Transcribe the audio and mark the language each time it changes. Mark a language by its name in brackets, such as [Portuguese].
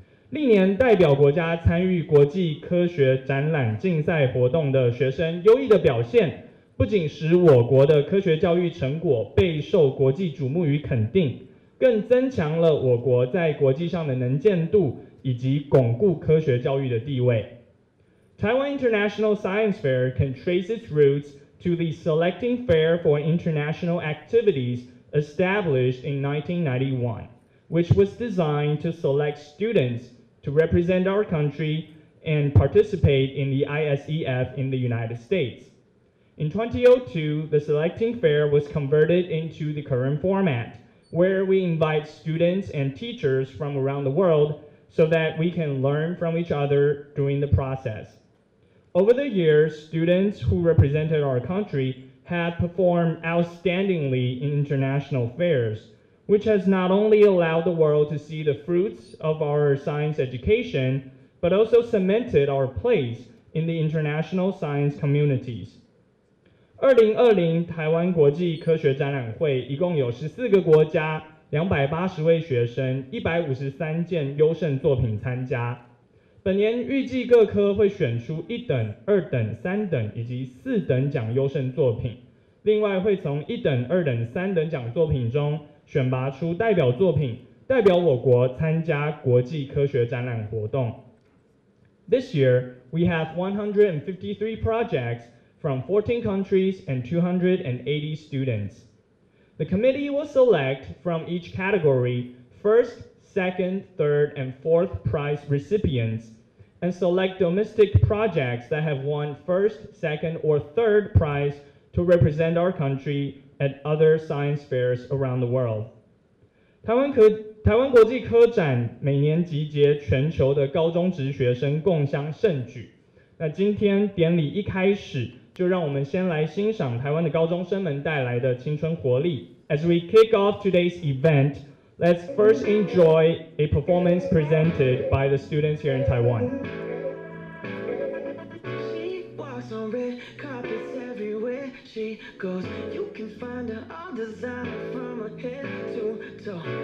[Chinese] 历年代表国家参与国际科学展览竞赛活动的学生优异的表现，不仅使我国的科学教育成果备受国际瞩目与肯定，更增强了我国在国际上的能见度以及巩固科学教育的地位。 [English] Taiwan International Science Fair can trace its roots to the Selecting Fair for International Activities established in 1991, which was designed to select students to represent our country and participate in the ISEF in the United States. In 2002, the Selecting Fair was converted into the current format, where we invite students and teachers from around the world so that we can learn from each other during the process. Over the years, students who represented our country have performed outstandingly in international fairs, which has not only allowed the world to see the fruits of our science education, but also cemented our place in the international science communities. [Chinese] 2020台湾国际科学展览会一共有14个国家、280位学生、153件优胜作品参加。本年预计各科会选出1等、2等、3等以及4等奖优胜作品，另外会从1等、2等、3等奖作品中选拔出代表作品，代表我国参加国际科学展览活动。 [English] This year, we have 153 projects from 14 countries and 280 students. The committee will select from each category first, second, third, and fourth prize recipients, and select domestic projects that have won first, second, or third prize to represent our country at other science fairs around the world. [Chinese] 台湾国际科展每年集结全球的高中职学生共襄盛举。那今天典礼一开始，就让我们先来欣赏台湾的高中生们带来的青春活力。 [English] As we kick off today's event, let's first enjoy a performance presented by the students here in Taiwan. She walks on red carpets everywhere she goes. You can find her all designer from her head to toe.